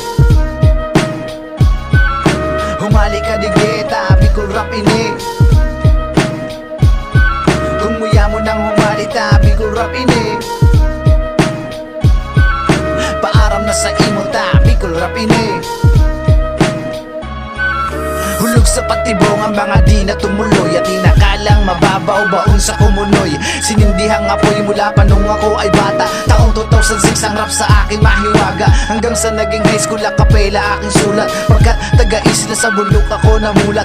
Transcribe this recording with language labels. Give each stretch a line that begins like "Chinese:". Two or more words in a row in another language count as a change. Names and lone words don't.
Bikol: Humali ka digeta Bicol rap ini. Kung muya mo nang humali ta Bicol rap ini. Paaram na sa imo ta Bicol rap ini.
Filipino: Hulog sa patibong ang mga di na tumuloy at inakalang mababaw baon sa kumunoy. Sinindihang apoy mula pa nung ako ay bata. Taong 2006 ang rap sa akin mahiwaga. Hanggang sa naging
English: high school
Filipino: akapela aking sulat. Pagkat taga-isla sa bulok ako namulat.